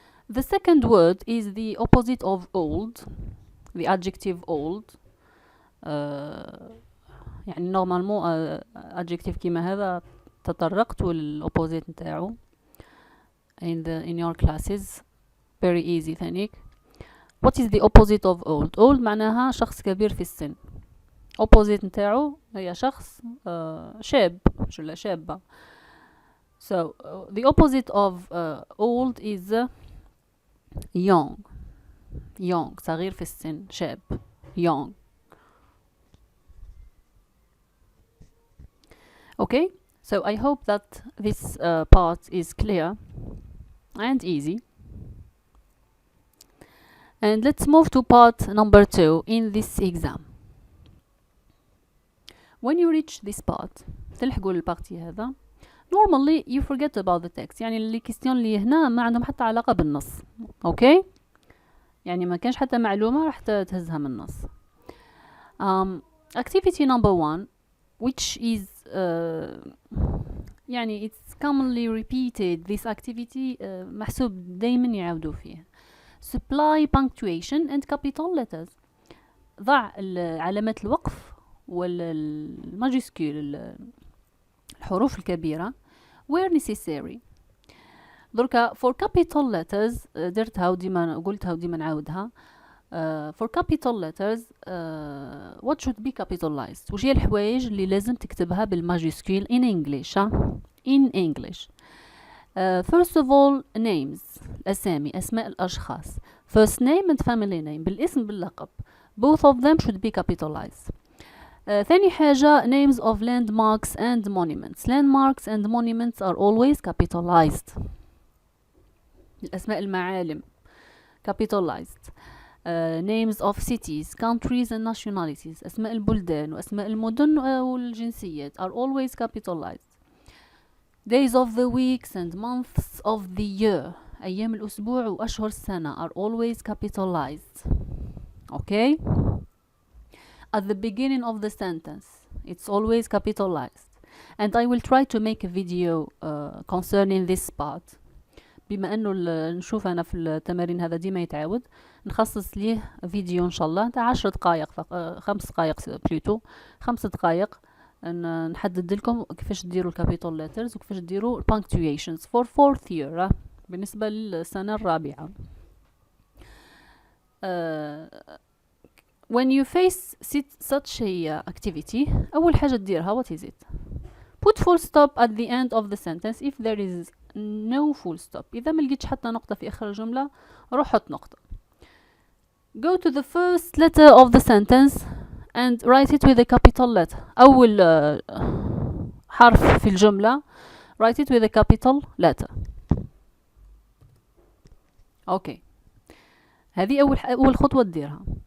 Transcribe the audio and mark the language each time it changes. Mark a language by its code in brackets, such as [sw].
[en] The second word is the opposite of old, the adjective old. [ar] يعني [fr] normalement [ar] adjective كيما هذا تطرقت للopposite نتاعو [en] in your classes. Very easy [ar] ثانيك. [en] What is the opposite of old? [ar] Old معناها شخص كبير في السن. Opposite نتاعو هي شخص شاب ولا شابة. [en] So the opposite of old is young. [ar] young صغير في السن، شاب. [en] young. Okay, so I hope that this part is clear and easy. And let's move to part number 2 in this exam. When you reach this part, [ar] تلحقوا البارتي هذا، [en] normally you forget about the text. [ar] يعني اللي كيستيون اللي هنا ما عندهم حتى علاقة بالنص. اوكي، يعني ما كانش حتى معلومة راح تهزها من النص. [en] activity number 1 which is [ar] يعني [en] it's commonly repeated. this activity [ar] محسوب دايما يعاودوا فيه. [en] supply punctuation and capital letters. [ar] ضع علامات الوقف والماجيسكول الحروف الكبيرة [en] where necessary. [ar] دركا [en] for capital letters [ar] درتها وديما قلتها وديما نعاودها. [en] for capital letters what should be capitalized؟ [ar] وش هي الحوايج اللي لازم تكتبها بالماجيسكول [en] in English in English. first of all names، [ar] الأسامي، أسماء الأشخاص. [en] first name and family name، [ar] بالاسم باللقب. [en] both of them should be capitalized. [ar] ثاني حاجة [en] names of landmarks and monuments. landmarks and monuments are always capitalized. [ar] الأسماء المعالم capitalized. [en] names of cities, countries and nationalities. [ar] أسماء البلدان وأسماء المدن والجنسيات [en] are always capitalized. days of the weeks and months of the year. [ar] أيام الأسبوع وأشهر السنة [en] are always capitalized. Okay? At the beginning of the sentence, it's always capitalized. And I will try to make a video concerning this part. [ar] بما أنه نشوف أنا في التمارين هذا ديما يتعاود، نخصص ليه فيديو إن شاء الله تاع 10 دقائق 5 دقائق بلوتو 5 دقائق، نحدد لكم كيفاش ديروا الكابيتال ليترز وكيفاش ديروا punctuations [en] for 4th year [ar] بالنسبة للسنة الرابعة. [en] when you face such a activity، [ar] أول حاجة تديرها [en] what is it؟ put full stop at the end of the sentence if there is no full stop. [ar] إذا ما لقيتش حتى نقطة في آخر الجملة روح حط نقطة. [en] go to the first letter of the sentence and write it with a capital letter. [ar] أول حرف في الجملة [en] write it with a capital letter. [ar] أوكي، هذه أول خطوة تديرها.